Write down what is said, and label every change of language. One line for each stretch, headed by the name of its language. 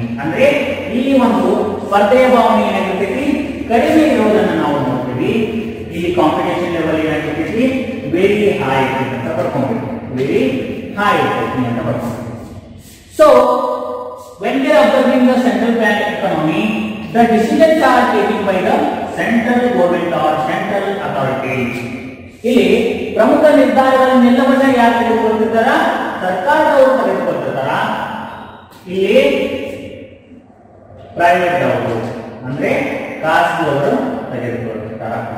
Kannada: ಅಂದ್ರೆ ಇಲ್ಲಿ ಒಂದು ಸ್ಪರ್ಧೆಯ ಭಾವನೆ ಏನಾಗಿರ್ತೈತಿ, ಕಡಿಮೆ ಇರೋದನ್ನ ನಾವು ನೋಡ್ತೀವಿ. ಇಲ್ಲಿ ಕಾಂಪಿಟೇಷನ್ ಲೆವೆಲ್ ಏನಾಗಿರ್ತೈತಿ, ವೆರಿ ಹೈ ಅಂತ ಬರ್ಕೊಂಡ್ಬಿಟ್ಟು ವೆರಿ ಹೈ ಇರ್ತೈತಿ ಅಂತ ಬರ್ಕೊಂಡ್ಬಿಟ್ಟು.
English: So, when we are observing the central plan economy, the decisions are taken by the central government or central authorities.
Kannada: ಇಲ್ಲಿ ಪ್ರಮುಖ ನಿರ್ಧಾರಗಳನ್ನೆಲ್ಲವನ್ನ ಯಾರು ತೆಗೆದುಕೊಳ್ತಿದ್ದಾರ, ಸರ್ಕಾರದವರು ತೆಗೆದುಕೊಳ್ತಿದ್ದಾರ. ಇಲ್ಲಿ ಪ್ರೈವೇಟ್ ಅವರು ಅಂದ್ರೆ ಖಾಸಗಿಯವರು ತೆಗೆದುಕೊಳ್ತಿದ್ದಾರ.